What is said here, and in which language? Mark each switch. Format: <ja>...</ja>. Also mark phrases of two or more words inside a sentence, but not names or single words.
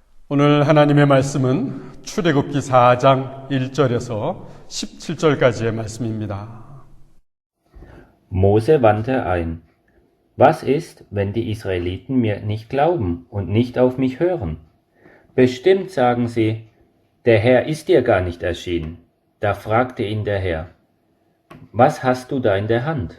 <ko>오늘 하나님의 말씀은 출애굽기 4장 1절에서 17절까지의 말씀입니다.</ko> <de>Mose wandte ein. Was ist, wenn die Israeliten mir nicht glauben und nicht auf mich hören? Bestimmt sagen sie, der Herr ist dir gar nicht erschienen. Da fragte ihn der Herr, was hast du da in der Hand?</de>